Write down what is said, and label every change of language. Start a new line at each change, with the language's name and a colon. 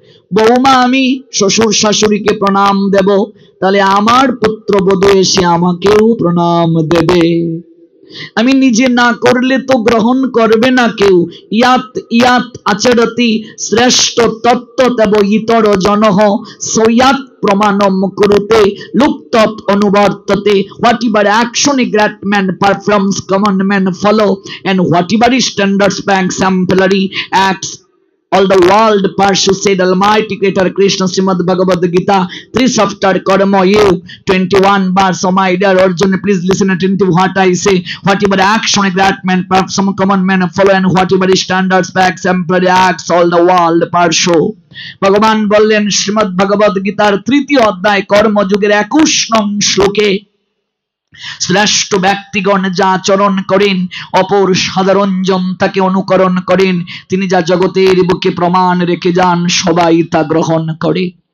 Bangla: বৌমা আমি শ্বশুর শাশুড়িকে প্রণাম দেব, তাহলে আমার পুত্রবধূ এসে আমাকেও প্রণাম দেবে। আমি নিজে না করলে তো গ্রহণ করবে না কেউ।
Sanskrit: ইয়াত ইয়াত আচরতি শ্রেষ্ঠ তত্ত্ব তব ইতর জনঃ সয়াত প্রমাণম কুরুতে লুপ্তত অনুবর্ততে।
English: Whatever action a great man performs, common men follow, and whatever is standards by exemplary acts, all the world pursue, said Almighty Creator Krishna, Srimad Bhagavad Gita 3 chapter Karma you 21 verse. Oh my dear Arjuna, please listen attentive what I say. Whatever action a great man performs, some common men follow, and whatever is standards by exemplary acts, all the world pursue.
Bangla: ভগবান বললেন শ্রীমদ ভগবদ গীতার 3য় অধ্যায় কর্মযোগের 21 নং শ্লোকে, শ্রেষ্ঠ ব্যক্তিগণ যা আচরণ করেন, অপর সাধারণ জন তাকে অনুকরণ করেন, তিনি যা জগতের বুকে প্রমাণ রেখে যান, সবাই তা গ্রহণ করে।